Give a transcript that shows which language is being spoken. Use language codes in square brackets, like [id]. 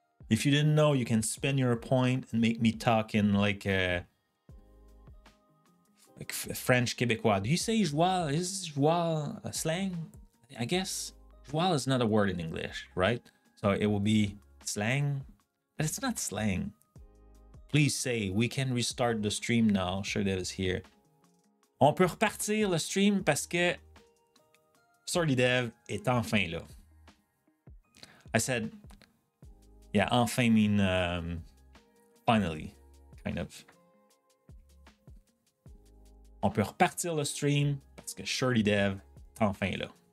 [en] If you didn't know, you can spend your point and make me talk in like French Québécois. Do you say joie? Is joie a slang? I guess joie is not a word in English, right? So it will be slang, but it's not slang. Please say we can restart the stream now. Sure, that is here. [fr] On peut repartir le stream parce que Sorry Dev est enfin là. [en] I said, yeah, enfin mean finally, kind of. [fr] On peut repartir le stream parce que Shirley Dev est enfin là.